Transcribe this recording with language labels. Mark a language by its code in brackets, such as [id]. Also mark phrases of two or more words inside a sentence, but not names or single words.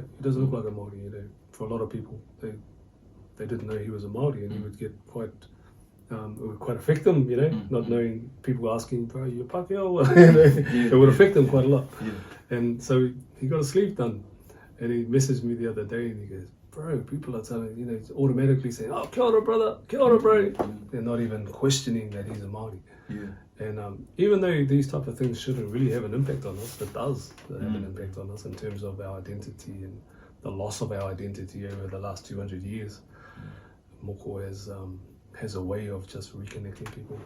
[en] He doesn't look like a Maori, you know. For a lot of people, they didn't know he was a Maori, and he would get quite. It would quite affect them, you know, not knowing people asking, bro, you're Pākehā? You know, it would affect them quite a lot. Yeah. And so he got a sleeve done, and he messaged me the other day, and he goes, bro, people are telling, you know, it's automatically saying, [mi] oh, kia ora, brother, kia ora, [en] bro. They're not even questioning that he's a Maori. Yeah. And even though these type of things shouldn't really have an impact on us, it does have an impact on us in terms of our identity and the loss of our identity over the last 200 years. Moko has a way of just reconnecting people.